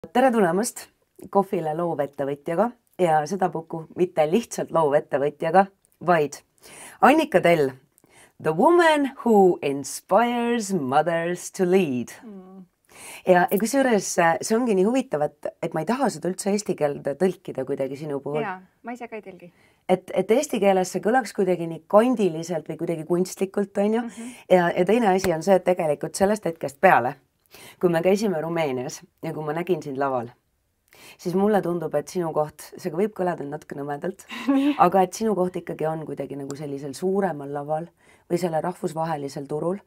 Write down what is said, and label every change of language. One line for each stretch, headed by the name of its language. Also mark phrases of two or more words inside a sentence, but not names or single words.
Estonian: Tere tulemast kohvile loovettevõtjaga ja sedapuhku mitte lihtsalt loovettevõtjaga, vaid Annika Tell,
English: the woman who inspires mothers to lead.
Estonian: Ja kusjuures see ongi nii huvitav, et ma ei taha seda üldse eesti keelde tõlkida kuidagi sinu puhul. Jaa, ma ise ka ei tõlgi. Et eesti keeles see kõlaks kuidagi nii kandiliselt või kuidagi kunstlikult, on ju. Ja teine asi on see, et tegelikult sellest hetkest peale, kui me käisime Rumeenias ja kui ma nägin sind laval, siis mulle tundub, et sinu koht, see võib kõlada natuke nõmedalt, aga et sinu koht ikkagi on kuidagi nagu sellisel suuremal laval või selle rahvusvahelisel turul.